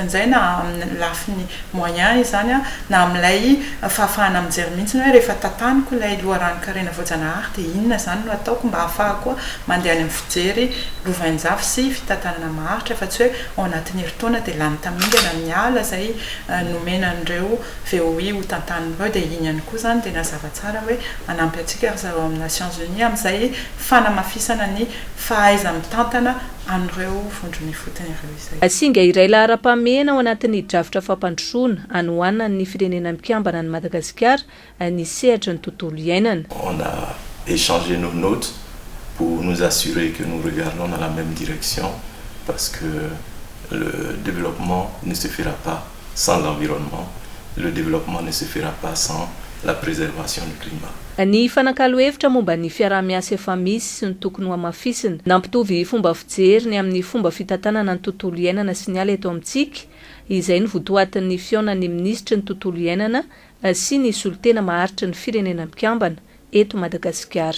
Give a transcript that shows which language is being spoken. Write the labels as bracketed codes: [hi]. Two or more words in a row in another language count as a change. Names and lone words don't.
[mg] izay na lafiny moyen izany na amin'ilay fahafahana mijery mihitsy hoe rehefa tataniko ilay loharano-karena voajanahary dia inona izany no ataoko mba ahafahako mandeha any amin'ny fijery lovain-jafy sy fitantanana maharitra fa tsy hoe ao anatin'ny herintaona dia lany tamingana miala izay nomenan'ireo VOI ho tantan'ireo dia iny ihany koa izany dia nazava tsara hoe manampy antsika ry zareo amin'ny Nations Unies amin'izay fanamafisana ny fahaiza mitantana an'ireo vondrona ifotony ireo izay. Singa iray lahara-pahamehana ao anatin'ny drafitra fampandrosoana anohanana ny firenena mikambana ny Madagasikara ny sehatra ny tontolo iainana. [fr] On a échangé nos notes pour nous assurer que nous regardons dans la même direction parce que le développement ne se fera pas sans l'environnement, le développement ne se fera pas sans la préservation du climat. [mg] Ny fanakalo hevitra momba ny fiaraha-miasa efa misy sy ny tokony ho amafisina nampitovy fomba fijeriny amin'ny fomba fitantanana ny tontolo iainana sy ny ala eto amintsika izay ny votoatin'ny fiaonan'ny ministra ny tontolo iainana sy ny solotena maharitra ny firenena mikambana eto Madagasikara.